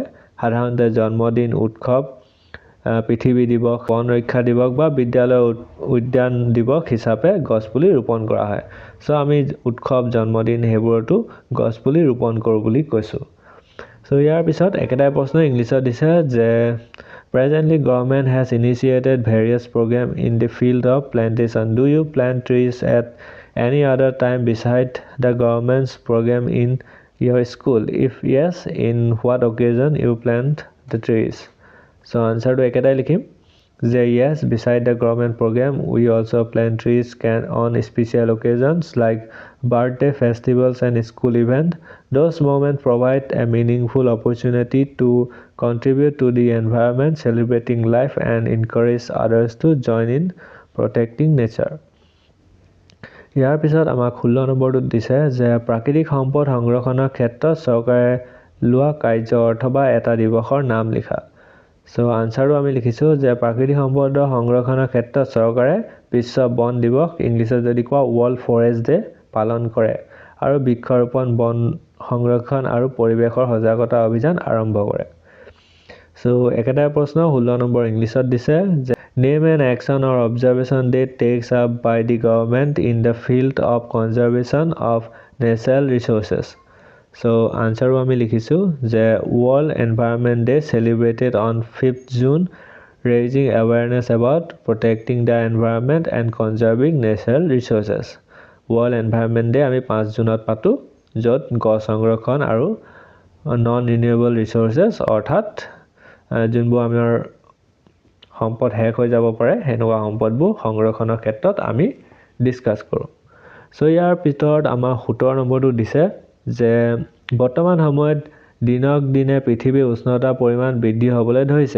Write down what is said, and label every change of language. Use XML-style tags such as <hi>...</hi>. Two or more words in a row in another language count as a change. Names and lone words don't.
<as>সাধাৰণতে জন্মদিন, উৎসৱ, পৃথিৱী দিৱস, বন ৰক্ষা দিৱস বা বিদ্যালয় উদ্যান দিৱস হিচাপে গছপুলি ৰোপণ কৰা হয়। সো আমি উৎসৱ, জন্মদিন সেইবোৰতো গছপুলি ৰোপণ কৰোঁ বুলি কৈছোঁ। সো ইয়াৰ পিছত একেটাই প্ৰশ্ন ইংলিছত দিছে যে</as> <en>presently government has initiated various programs in the field of plantation. Do you plant trees at any other time beside the government's program in your school? If yes, in what occasion you plant the trees? So answer to</en> <as>একেটাই লিখিম যে</as> <en>yes, beside the government program we also plant trees on special occasions like birthday, festivals and school events. Those moments provide a meaningful opportunity to contribute to the environment, celebrating life and encourage others to join in protecting nature.</en> <as>ইয়াৰ পিছত আমাক 16 নম্বৰটোত দিছে যে প্ৰাকৃতিক সম্পদ সংৰক্ষণৰ ক্ষেত্ৰত চৰকাৰে লোৱা কাৰ্য অথবা এটা দিৱসৰ নাম লিখা। সো আনসাৰো আমি লিখিছোঁ যে প্ৰাকৃতিক সম্পদৰ সংৰক্ষণৰ ক্ষেত্ৰত চৰকাৰে বিশ্ব বন দিৱস, ইংলিছত যদি কোৱা ৱৰ্ল্ড ফৰেষ্ট ডে পালন কৰে আৰু বৃক্ষৰোপণ, বন সংৰক্ষণ আৰু পৰিৱেশৰ সজাগতা অভিযান আৰম্ভ কৰে। সো একেটাই প্ৰশ্ন 16 নম্বৰ ইংলিছত দিছে যে</as> <en>name an action or observation that takes up by the government in the field of conservation of natural resources. So answer</en> <as>আমি লিখিছোঁ যে</as> <en>World Environment Day celebrated on 5th June, raising awareness about protecting the environment and conserving natural resources.</en> <as>World Environment Day আমি 5 জুনত পাতোঁ, য'ত গছ সংৰক্ষণ আৰু</as> <en>non renewable resources</en> <as>অৰ্থাৎ যোনবোৰ আমাৰ সম্পদ শেষ হৈ যাব পাৰে সেনেকুৱা সম্পদবোৰ সংৰক্ষণৰ ক্ষেত্ৰত আমি ডিছকাছ কৰোঁ। সো ইয়াৰ ভিতৰত আমাৰ 17 নম্বৰটো দিছে যে বৰ্তমান সময়ত দিনক দিনে পৃথিৱীৰ উষ্ণতাৰ পৰিমাণ বৃদ্ধি হ'বলৈ ধৰিছে।</as>